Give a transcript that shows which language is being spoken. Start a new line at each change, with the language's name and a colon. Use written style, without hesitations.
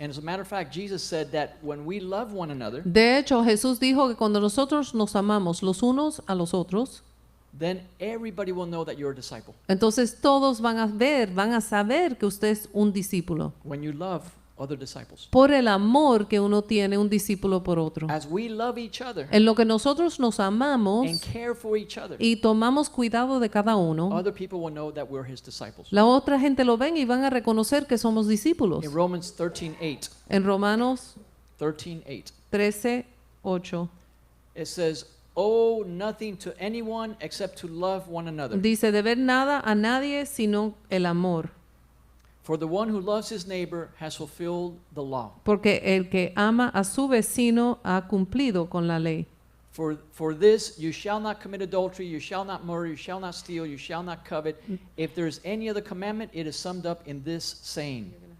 English: And as a matter of fact, Jesus said that when we love one another,
Spanish: De hecho, Jesús dijo que cuando nosotros nos amamos los unos a los otros,
English: then everybody will know that you're a disciple.
Spanish: entonces todos van a ver, van a saber que usted es un discípulo.
English: When you love other disciples.
Spanish: Por el amor que uno tiene un discípulo por otro.
English: As we love each other
Spanish: En lo que nosotros nos amamos
English: and care for each other,
Spanish: y tomamos cuidado de cada uno,
English: other people will know that we're his disciples.
Spanish: la otra gente lo ven y van a reconocer que somos discípulos.
English: In Romans 13:8,
Spanish: En Romanos
English: 13:8,
Spanish: 13:8
English: it says, "Owe nothing to anyone except to love one another.
Spanish: dice, deber nada a nadie sino el amor,
English: For the one who loves his neighbor has fulfilled the law.
Spanish: porque el que ama a su vecino ha cumplido con la ley.
English: For this you shall not commit adultery, you shall not murder, you shall not steal, you shall not covet. If there is any other commandment, it is summed up in this saying."